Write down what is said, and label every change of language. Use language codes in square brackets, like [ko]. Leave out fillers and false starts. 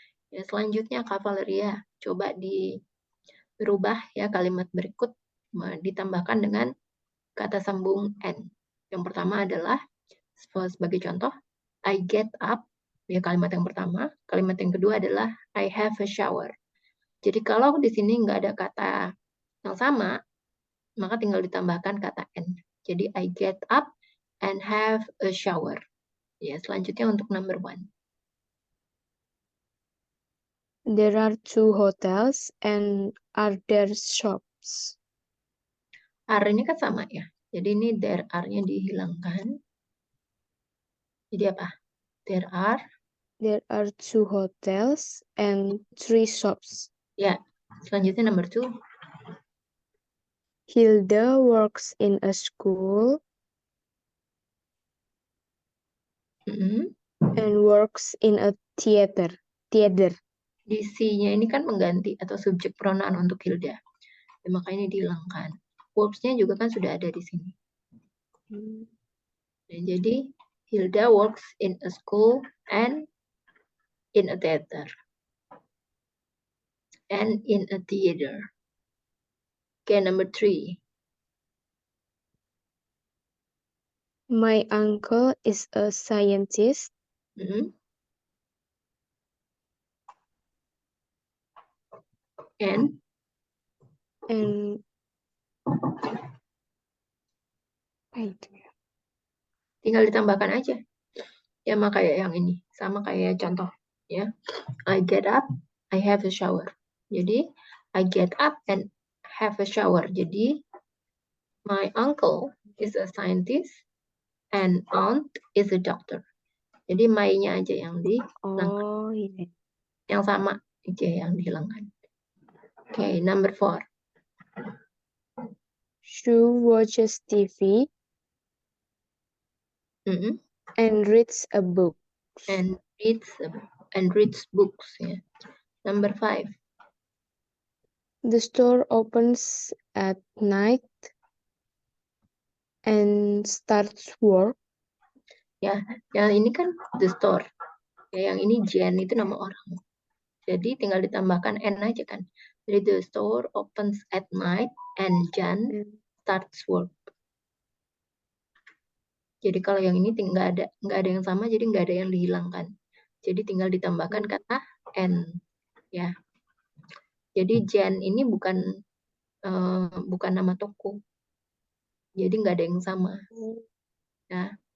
[id] Ya, selanjutnya Kak Valeria, coba dirubah ya kalimat berikut, ditambahkan dengan kata sambung and. Yang pertama adalah, sebagai contoh, [en] I get up, [id] ya kalimat yang pertama. Kalimat yang kedua adalah [en] I have a shower. [id] Jadi kalau di sini nggak ada kata yang sama, maka tinggal ditambahkan kata and. Jadi [en] I get up and have a shower. [id] Ya, selanjutnya untuk number 1. [en] There are 2 hotels and are there shops? [id] Are ini kan sama ya. Jadi ini there are-nya dihilangkan. Jadi apa? [en] There are 2 hotels and 3 shops. [id] Ya, selanjutnya number 2. [en] Hilda works in a school and works in a theater. [id] Di C-nya ini kan mengganti atau subjek pronoun untuk Hilda. Ya, makanya ini dihilangkan. Works-nya juga kan sudah ada di sini. Dan jadi [en] Hilda works in a school and in a theater. And in a theater. Okay, number 3. My uncle is a scientist. [id] And tinggal ditambahkan aja. Ya, maka kayak yang ini. Sama kayak contoh. Ya. [en] I get up, I have a shower. [id] Jadi, [en] I get up and have a shower. Jadi, my uncle is a scientist and aunt is a doctor. [id] Jadi, my-nya aja yang dihilangkan. Oh, iya. Yang sama aja yang dihilangkan. Okay, number 4. [en] She watches TV and reads a book. And reads books. Yeah. Number 5. The store opens at night and starts work. [id] Ya, yang ini kan the store. Ya, yang ini Jen itu nama orang. Jadi tinggal ditambahkan N aja kan. Jadi [en] the store opens at night and Jan starts work. [id] Jadi kalau yang ini nggak ada yang sama, jadi nggak ada yang dihilangkan. Jadi tinggal ditambahkan kata N. Ya. Jadi Jan ini bukan nama toko. Jadi nggak ada yang sama. Nah.